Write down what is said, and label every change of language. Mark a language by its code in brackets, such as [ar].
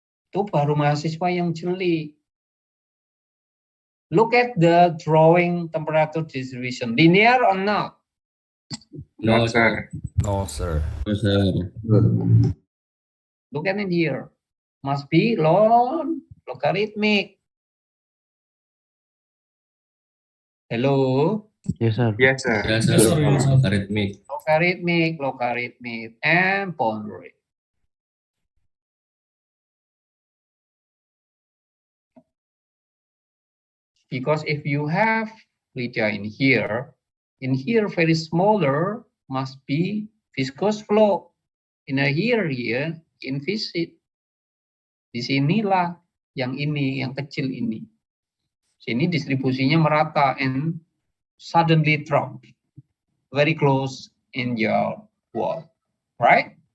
[id] Itu baru mahasiswa yang jeli. [en] Look at the drawing temperature distribution. Linear or not? No, sir. No, sir. No, sir. Look at it here. Must be logarithmic. Hello? Yes, sir. Yes, sir. Yes, sir. Logarithmic. Logarithmic, and boundary. Because if you have Lydia in here very smaller must be viscous flow. In here inviscid. [id] Di sinilah yang ini, yang kecil ini. Sini distribusinya merata [en] and suddenly drop very close in your wall, right?